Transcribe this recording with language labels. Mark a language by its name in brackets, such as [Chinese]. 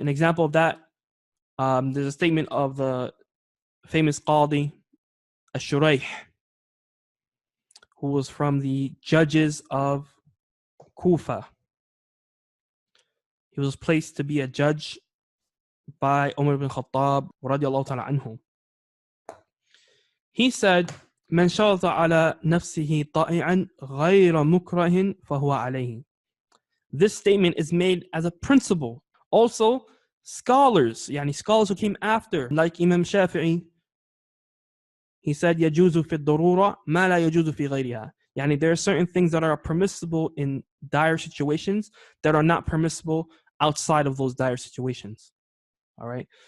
[English] An example of that, there's a statement of the famous Qadi Ash-Shurayh, who was from the judges of Kufa. He was placed to be a judge by Umar ibn Khattab radiallahu ta'ala anhu. He said, [Arabic] من شرط على نفسه طائعا غير مكره فهو عليه. [English] This statement is made as a principle. Also, scholars who came after, like Imam Shafi'i, he said, [Arabic] يجوز في الضرورة ما لا يجوز في غيرها. [English] There are certain things that are permissible in dire situations that are not permissible outside of those dire situations. All right.